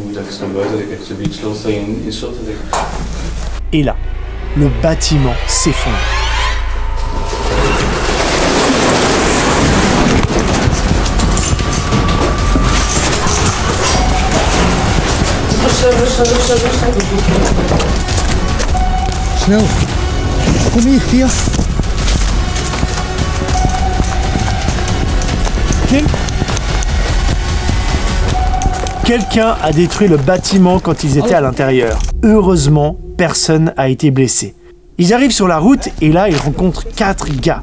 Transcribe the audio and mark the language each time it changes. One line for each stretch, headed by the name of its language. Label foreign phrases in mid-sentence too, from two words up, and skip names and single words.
French: Et là, le bâtiment s'effondre.
Dutch: Snel. Kom hier, Fia.
French: Quelqu'un a détruit le bâtiment quand ils étaient à l'intérieur. Heureusement, personne n'a été blessé. Ils arrivent sur la route et là, ils rencontrent 4 gars.